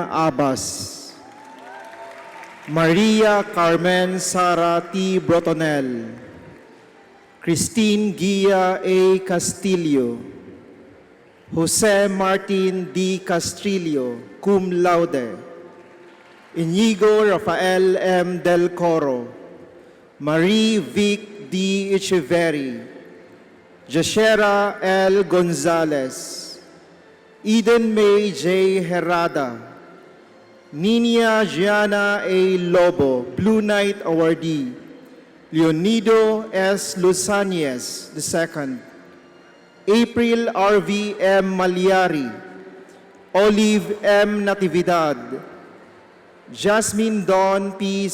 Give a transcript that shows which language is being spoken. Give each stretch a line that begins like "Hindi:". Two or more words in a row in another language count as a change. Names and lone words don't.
English: Abbas, Maria Carmen Sara T. Brotonel, Christine Gia A. Castillo, Jose Martin D. Castrillo,
Latin: cum laude,
English: Inigo Rafael M. Del Coro, Marie Vic D. Echeverri, Jashera L. Gonzalez, Eden May J. Herrada, Nina Gianna A. Lobo, Blue Knight awardee, Leonido S. Lusanez II, April R.V. M. Maliari, Olive M. Natividad, Jasmine Dawn P.